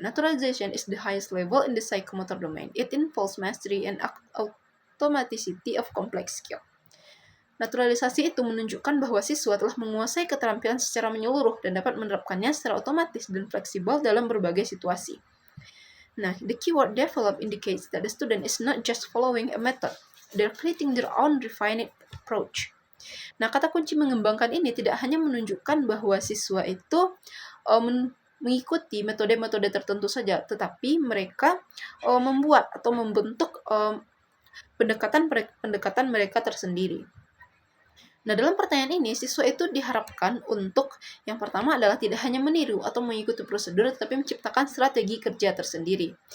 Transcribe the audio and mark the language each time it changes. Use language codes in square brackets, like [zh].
[en] Naturalization is the highest level in the psychomotor domain. It involves mastery and automaticity of complex skill. [id] Naturalisasi itu menunjukkan bahwa siswa telah menguasai keterampilan secara menyeluruh dan dapat menerapkannya secara otomatis dan fleksibel dalam berbagai situasi. Nah, [en] the keyword develop indicates that the student is not just following a method, they're creating their own refined approach. [id] Nah, kata kunci mengembangkan ini tidak hanya menunjukkan bahwa siswa itu mengikuti metode-metode tertentu saja, tetapi mereka membuat atau membentuk pendekatan mereka tersendiri. Nah, dalam pertanyaan ini, siswa itu diharapkan untuk yang pertama adalah tidak hanya meniru atau mengikuti prosedur, tetapi menciptakan strategi kerja tersendiri.